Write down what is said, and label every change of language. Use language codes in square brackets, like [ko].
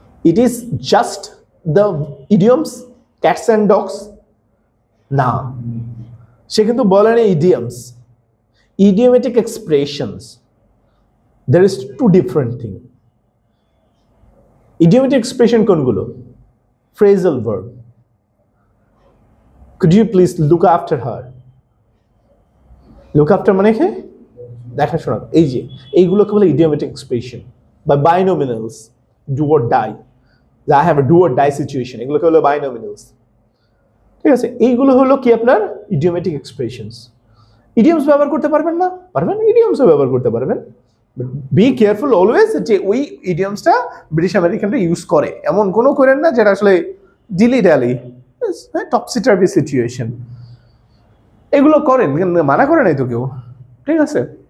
[en] It is just the idioms, cats and dogs? [bn] না, সে কিন্তু বলে না idioms, idiomatic expressions. [en] There is two different things. [bn] Idiomatic expression কোনগুলো? Phrasal verb. [en] Could you please look after her? [bn] Look after মানে কি? দেখাশোনা। এই যে এইগুলোকে বলে idiomatic expression বা binomials, do or die. [en] I have a do or die situation, [bn] এগুলোকে হলো binomials, ঠিক আছে। এইগুলো হলো কি আপনার idiomatic expressions। idioms ব্যবহার করতে পারবেন না? পারবেন, idioms ব্যবহার করতে পারবেন। [en] be careful always [bn] যে ওই ইডিয়মসটা ব্রিটিশ আমেরিকানরা ইউজ করে, এমন কোনো করেন না যেটা আসলে ডিলি ডালি, টপসি টার্ভি সিচুয়েশন, এগুলো করেন, মানা করে নাই তো কেউ, ঠিক আছে।